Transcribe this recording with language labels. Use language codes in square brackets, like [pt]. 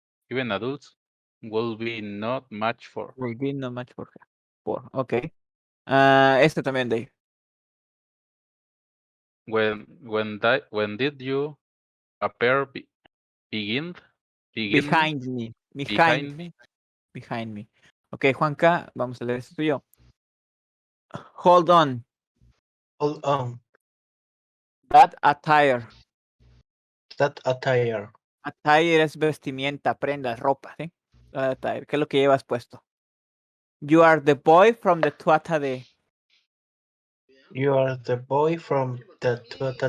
[en] even adults will be not much for. Will be no match for her. Ok. [es] Este también, Dave. [en] When did you appear begin Behind me. behind me? Behind me. [es] Ok, Juanca, vamos a leer esto tuyo. [en] Hold on. Hold on. That attire. That attire. [es] Attire es vestimenta, prendas, ropa, ¿sí? Attire, ¿qué es lo que llevas puesto? [en] You are the boy from the Tuata de You are the boy from the Tuata